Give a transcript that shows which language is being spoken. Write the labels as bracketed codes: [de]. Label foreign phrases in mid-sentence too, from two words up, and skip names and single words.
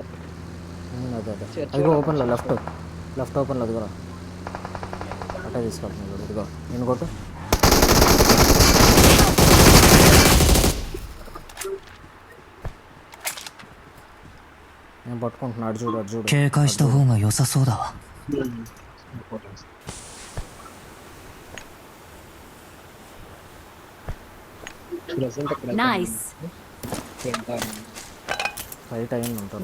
[te] అదే అదే అదిగో ఓపెన్లో లెఫ్ట్ ఓపెన్లో అదిగోరా. అట్టే తీసుకెళ్తున్నాను చూడు. ఇదిగో నేను కొట్టు. నేను పట్టుకుంటున్నా. అటు చూడు, అటు చూడు. [ja] 警戒した方が良さそうだわ。 [te] ప్రెసెంట్ అక్కడ [en] Nice. [te] ఫైట్ అయింది ఉంటుంది.